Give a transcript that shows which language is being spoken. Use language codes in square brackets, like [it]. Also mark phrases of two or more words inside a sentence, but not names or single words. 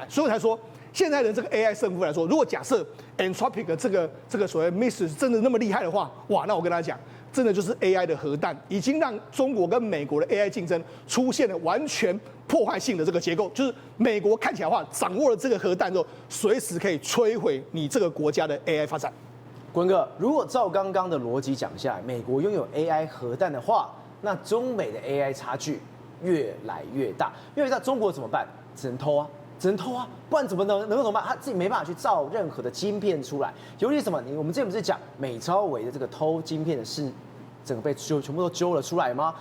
[zh] 所以我才說，現在的這個 AI 勝負來說，如果假設 Anthropic 的這個所謂 Mythos 真的那麼厲害的話，哇，那我跟他講，真的就是 AI 的核彈，已經讓中國跟美國的 AI 競爭出現了完全破壞性的這個結構，就是美國看起來的話，掌握了這個核彈之後，隨時可以摧毀你這個國家的 AI 發展。坤哥，如果照剛剛的邏輯講下來，美國擁有 AI 核彈的話，那中美的 AI 差距越來越大。因為在中國怎麼辦？只能偷啊，不然怎麼能夠怎麼辦？他自己沒辦法去造任何的晶片出來。尤其什麼？我們之前不是講美超微的這個偷晶片的事，整個被全部都揪了出來嗎？